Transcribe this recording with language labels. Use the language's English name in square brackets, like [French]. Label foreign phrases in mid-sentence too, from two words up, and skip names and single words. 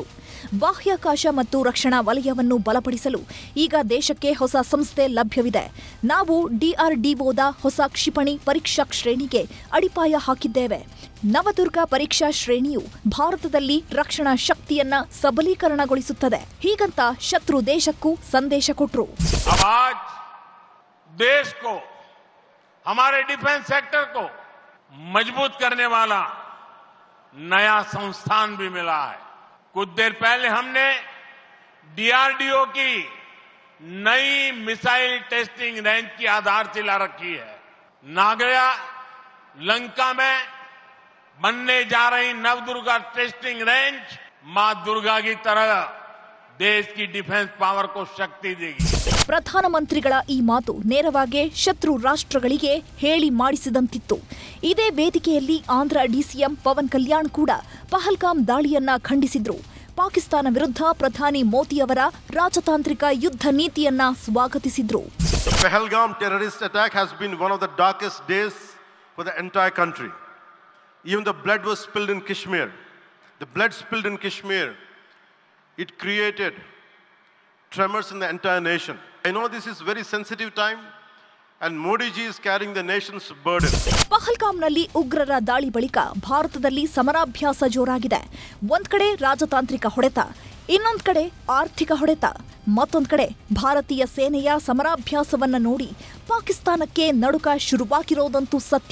[Kannada] ಬಾಹ್ಯಾಕಾಶ ಮತ್ತು ರಕ್ಷಣಾ ವಲಯವನ್ನು ಬಲಪಡಿಸಲು ಈಗ ದೇಶಕ್ಕೆ ಹೊಸ ಸಂಸ್ಥೆ ಲಭ್ಯವಿದೆ. ನಾವು DRDOದ ಹೊಸ ಕ್ಷಿಪಣಿ ಪರೀಕ್ಷಾ ಶ್ರೇಣಿಗೆ ಅಡಿಪಾಯ ಹಾಕಿದ್ದೇವೆ. ನವದುರ್ಗ ಪರೀಕ್ಷಾ ಶ್ರೇಣಿಯು ಭಾರತದಲ್ಲಿ ರಕ್ಷಣಾ ಶಕ್ತಿಯನ್ನ ಸಬಲೀಕರಣಗೊಳಿಸುತ್ತದೆ. ಹೀಗಂತ ಶತ್ರು ದೇಶಕ್ಕೂ ಸಂದೇಶ ಕೊಟ್ಟರು. [Hindi] देश को, हमारे [English] defence sector [Hindi] को मजबूत करने वाला नया संस्थान भी मिला है. कुछ देर पहले हमने DRDO की नई [English] missile testing range [Hindi] की आधारशिला रखी है. नागया लंका में बनने जा रही नवदुर्गा [English] testing range [Hindi] मां दुर्गा की तरह देश की [English] defence power [Hindi] को शक्ति देगी. [Kannada] ಪ್ರಧಾನಮಂತ್ರಿಗಳ ಈ ಮಾತು ನೇರವಾಗಿ ಶತ್ರು ರಾಷ್ಟ್ರಗಳಿಗೆ ಹೇಳಿ ಮಾಡಿಸಿದಂತಿತ್ತು. ಇದೇ ವೇದಿಕೆಯಲ್ಲಿ ಆಂಧ್ರ DCM ಪವನ್ ಕಲ್ಯಾಣ್ ಕೂಡ ಪಹಲ್ಗಾಮ್ ದಾಳಿಯನ್ನ ಖಂಡಿಸಿದ್ರು. ಪಾಕಿಸ್ತಾನ ವಿರುದ್ಧ ಪ್ರಧಾನಿ ಮೋದಿ ಅವರ ರಾಜತಾಂತ್ರಿಕ ಯುದ್ಧ ನೀತಿಯನ್ನ ಸ್ವಾಗತಿಸಿದ್ರು. [English] Pahalgam terrorist attack has been one of the darkest days for the entire country. Even the blood was spilled in Kashmir. The blood spilled in Kashmir, it created tremors in the entire nation. I know this is very sensitive time and Modi ji is carrying the nation's burden. [Kannada] ಪಹಲ್ಗಾಮ್ನಲ್ಲಿ ಉಗ್ರರ ದಾಳಿ ಬಳಿಕ ಭಾರತದಲ್ಲಿ ಸಮರಾಭ್ಯಾಸ ಜೋರಾಗಿದೆ. ಒಂದ್ ಕಡೆ ರಾಜತಾಂತ್ರಿಕ ಹೊಡೆತ, ಇನ್ನೊಂದು ಕಡೆ ಆರ್ಥಿಕ ಹೊಡೆತ, ಮತ್ತೊಂದು ಕಡೆ ಭಾರತೀಯ ಸೇನೆಯ ಸಮರಾಭ್ಯಾಸವನ್ನ ನೋಡಿ ಪಾಕಿಸ್ತಾನಕ್ಕೆ ನಡುಕ ಶುರುವಾಗಿರೋದಂತೂ ಸತ್ಯ.